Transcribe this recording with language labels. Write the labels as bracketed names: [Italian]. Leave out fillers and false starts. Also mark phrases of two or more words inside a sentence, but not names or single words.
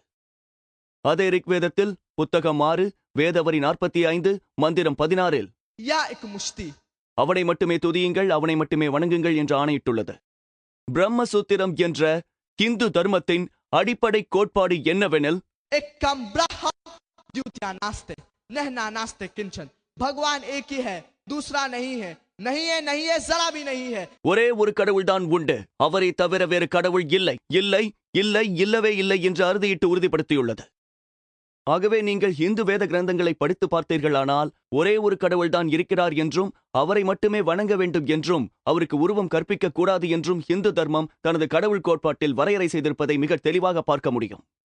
[Tamil] அதே ரிக்வேதத்தில் புத்தகம் 6, வேதவரி 45, மந்திரம் 16இல் [Sanskrit] या इक् मुष्टि [Tamil] அவனை மட்டுமே துதியுங்கள், அவனை மட்டுமே வணங்குங்கள் என்று ஆணையிட்டுள்ளது. பிரம்மசூத்திரம் என்ற இந்து தர்மத்தின் அடிப்படை கோட்பாடு என்னவெனில், [Sanskrit] एकम ब्रह्म द्वितीया नास्ते नहना नास्ते किंचन [Hindi] भगवान एक ही है, दूसरा नहीं है, नहीं है, नहीं है, जरा भी नहीं है. [Tamil] ஒரே ஒரு கடவுள்தான் உண்டு, அவரை தவிர வேறு கடவுள் இல்லை, இல்லை, இல்லை, இல்லவே இல்லை என்று அறுதியிட்டு உறுதிப்படுத்தியுள்ளது. ஆகவே நீங்கள் இந்து வேத கிரந்தங்களை படித்து பார்த்தீர்களானால் ஒரே ஒரு கடவுள்தான் இருக்கிறார் என்றும் அவரை மட்டுமே வணங்க வேண்டும் என்றும் அவருக்கு உருவம் கற்பிக்க கூடாது என்றும் இந்து தர்மம் தனது கடவுள் கோட்பாட்டில் வரையறை செய்திருப்பதை மிக தெளிவாக பார்க்க முடியும்.